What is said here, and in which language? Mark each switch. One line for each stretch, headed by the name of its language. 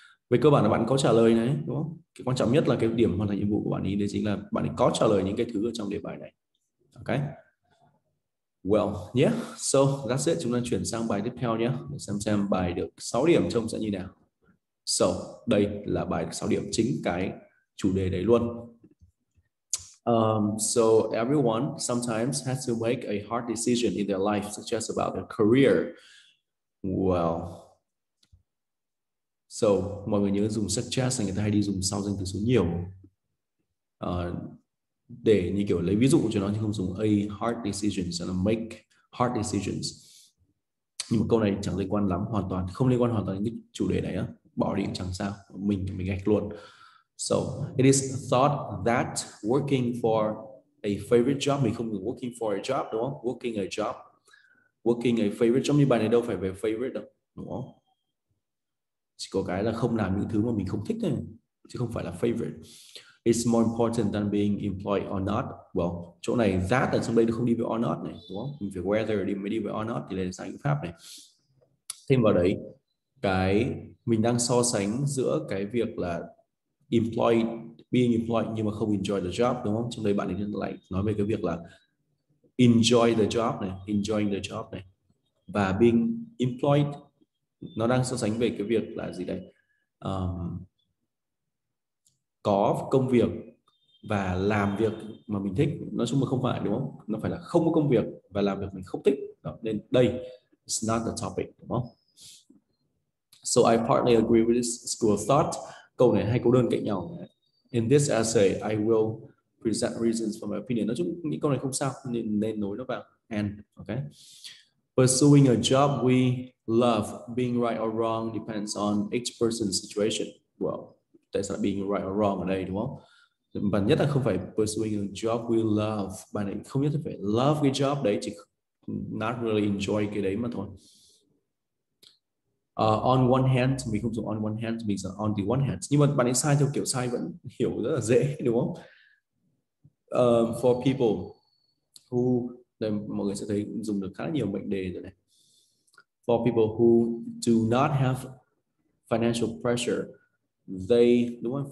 Vietnamese: Về cơ bản là bạn có trả lời này đúng không? Cái quan trọng nhất là cái điểm hoàn thành nhiệm vụ của bạn ấy, đấy chính là bạn ấy có trả lời những cái thứ ở trong đề bài này. Ok. Well, yeah, so that's it. Chúng ta chuyển sang bài tiếp theo nhé. Để xem bài được 6 điểm trông sẽ như nào. So, đây là bài được 6 điểm, chính cái chủ đề đấy luôn.
English: So everyone sometimes has to make a hard decision in their life, such as about their career.
Vietnamese: Well, so mọi người nhớ dùng such as là người ta hay đi dùng sau danh từ số nhiều. Để như kiểu lấy ví dụ cho nó, chứ không dùng a hard decisions, là make hard decisions. Nhưng mà câu này chẳng liên quan lắm, hoàn toàn không liên quan hoàn toàn đến cái chủ đề này á, bỏ đi cũng chẳng sao, mình gạch luôn. So it is thought that working for a favorite job, mình không dùng working for a job đúng không, working a job, working a favorite job, như bài này đâu phải về favorite đâu đúng không, chỉ có cái là không làm những thứ mà mình không thích thôi, chứ không phải là favorite.
English: It's more important than being employed or not.
Vietnamese: Well, chỗ này that ở trong đây nó không đi với or not này đúng không, mình phải whether đi mới đi với or not, thì đây là sang ngữ pháp này. Thêm vào đấy, cái mình đang so sánh giữa cái việc là employed, being employed nhưng mà không enjoy the job đúng không, trong đây bạn ấy lại nói về cái việc là enjoy the job này, enjoying the job này, và being employed nó đang so sánh về cái việc là gì đây, có công việc và làm việc mà mình thích. Nói chung là không phải đúng không, nó phải là không có công việc và làm việc mình không thích đó. Nên đây it's not the topic đúng không.
English: So I partly agree with this school of thought.
Vietnamese: Câu này hai câu đơn cạnh nhau.
English: In this essay I will present reasons for my opinion.
Vietnamese: Nói chung những câu này không sao, nên nối nó vào and.
English: Okay. Pursuing a job we love, being right or wrong depends on each person's situation.
Vietnamese: Well, tại sao being right or wrong ở đây đúng không? Và nhất là không phải pursuing a job we love. Bạn ấy không nhất là phải love cái job đấy, chỉ not really enjoy cái đấy mà thôi.
English: On one hand, mình không dùng on one hand, mình dùng on the one hand.
Vietnamese: Nhưng mà bạn ấy sai theo kiểu sai vẫn hiểu rất là dễ đúng không? For people who, đây, mọi người sẽ thấy dùng được khá nhiều mệnh đề rồi này.
English: For people who do not have financial pressure, they, đúng không?